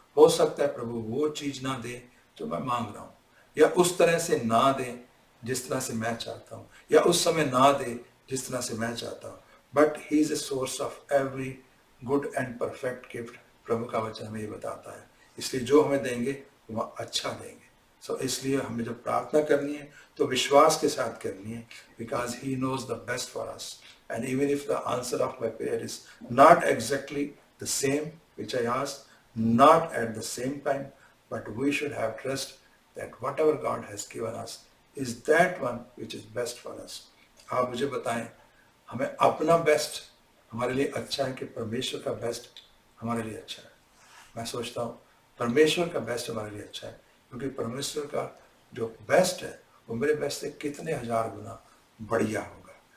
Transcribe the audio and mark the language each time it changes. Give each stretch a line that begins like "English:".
Hindi: हो सकता है प्रभु वो चीज ना दे जो मैं मांग रहा हूँ, या उस तरह से ना दे जिस तरह से मैं चाहता हूँ, या उस समय ना दे जिस तरह से मैं चाहता हूँ।
English: But he is a source of every good and perfect gift.
Hindi: प्रभु का वचन हमें ये बताता है, इसलिए जो हमें देंगे वह अच्छा देंगे। सो इसलिए हमें जब प्रार्थना करनी है तो विश्वास के साथ करनी है, because he knows the best for us.
English: And even if the answer of my prayer is not exactly the same which I ask, not at the same time, but we should have trust that whatever God has given us is that one which is best for us.
Hindi: आप मुझे बताएं, हमें अपना best हमारे लिए अच्छा है कि परमेश्वर का बेस्ट हमारे लिए अच्छा है? मैं सोचता हूँ परमेश्वर का बेस्ट हमारे लिए अच्छा है, क्योंकि परमेश्वर का जो बेस्ट है वो मेरे बेस्ट से कितने हजार गुना बढ़िया होगा।